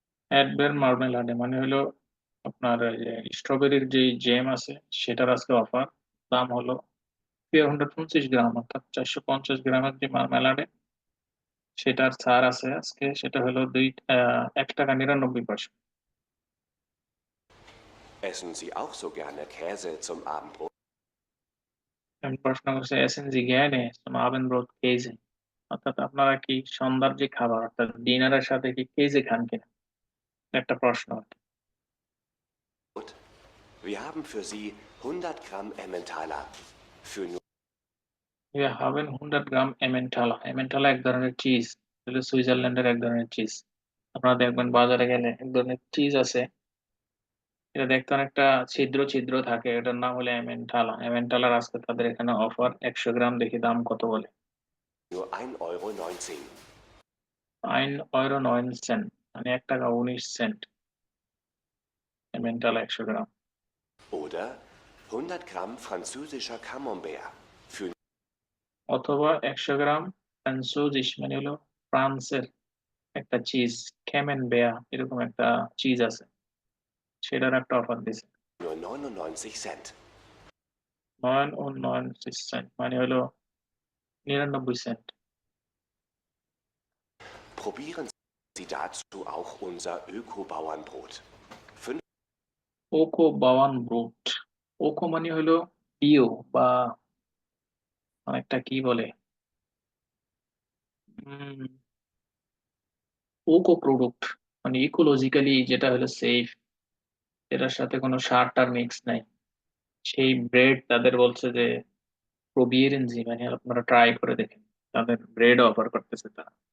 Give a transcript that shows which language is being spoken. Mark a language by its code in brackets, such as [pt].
[bn] অ্যাডবের মার্মেলাডে মানে হলো আপনার এই যে স্ট্রবেরির যে জ্যাম আছে সেটার আজকে অফার। দাম হলো 450 গ্রাম অর্থাৎ 450 গ্রামের যে মার্মেলাডে সেটার ছাড় আছে আজকে সেটা হলো ৳১.৯৯। [de] Essen Sie auch so gerne Käse zum Abendbrot? [bn] আমি প্রশ্ন করছি এসেন জি জ্ঞানে আবেন ব্রোথ কেজে অর্থাৎ আপনারা কি সন্ধ্যার যে খাবার অর্থাৎ ডিনারের সাথে কি কেজে খান কিনা একটা প্রশ্ন আর কি। [de] Wir haben für Sie 100 Gramm Emmentaler für nur Wir haben [bn] 100 গ্রাম এমেন্টালা। এমেন্টালা এক ধরনের চিজ, হলো সুইজারল্যান্ডের এক ধরনের চিজ। আপনারা দেখবেন বাজারে গেলে এক ধরনের চিজ আছে, এটা দেখতে অনেকটা ছিদ্র ছিদ্র থাকে, এটার নাম হলো এমেন্টালা। এমেন্টালার আজকে তাদের এখানে অফার ১০০ গ্রাম দেখি দাম কত বলে। [de] nur 1,19 €. [bn] 1,09 মানে 1 টাকা 19 সেন্ট Emmentaler 100 গ্রাম। [de] Oder 100 Gramm französischer Camembert für [bn] অথবা 100 গ্রাম ফ্রান্সুজিস মানে হলো ফ্রান্সের একটা চিজ, ক্যামেনবেয়া এরকম একটা চিজ আছে, সেটার একটা অফার দিছে [de] nur 99 Cent. [bn] 9,99 মানে হলো 99 Saint. [de] Probieren Sie dazu auch unser Öko-Bauernbrot. [bn] ওকো বাওয়ান brute, ওকো মানে হলো বিও বা অনেকটা কি বলে ওকো প্রোডাক্ট মানে ইকোলজিক্যালি যেটা হলো সেফ, এটার সাথে কোনো সার টার মিক্স নাই, সেই ব্রেড তাদের বলছে যে প্রোবিয়েরেন জি মানে আপনারা ট্রাই করে দেখেন, তাদের ব্রেড অফার করতেছে তারা।